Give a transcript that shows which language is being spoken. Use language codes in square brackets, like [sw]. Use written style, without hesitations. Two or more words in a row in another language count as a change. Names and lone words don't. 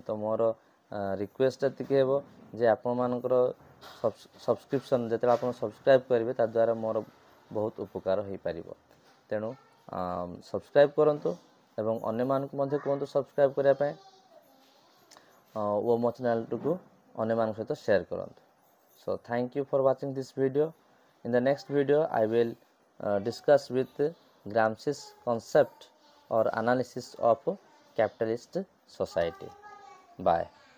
[or] ତ ମୋର ରିକ୍ୱେଷ୍ଟ ଏତିକି ହେବ ଯେ ଆପଣମାନଙ୍କର ସବସ୍କ୍ରିପସନ୍ ଯେତେବେଳେ ଆପଣ ସବସ୍କ୍ରାଇବ୍ କରିବେ ତାଦ୍ୱାରା ମୋର ବହୁତ ଉପକାର ହୋଇପାରିବ। ତେଣୁ ସବସ୍କ୍ରାଇବ୍ କରନ୍ତୁ ଏବଂ ଅନ୍ୟମାନଙ୍କୁ ମଧ୍ୟ କୁହନ୍ତୁ ସବସ୍କ୍ରାଇବ୍ କରିବା ପାଇଁ ଓ ମୋ ଚ୍ୟାନେଲଟିକୁ ଅନ୍ୟମାନଙ୍କ ସହିତ ସେୟାର କରନ୍ତୁ। [en] So thank you for watching this video. In the next video I will discuss with Gramsci's concept or analysis of capitalist society. Bye.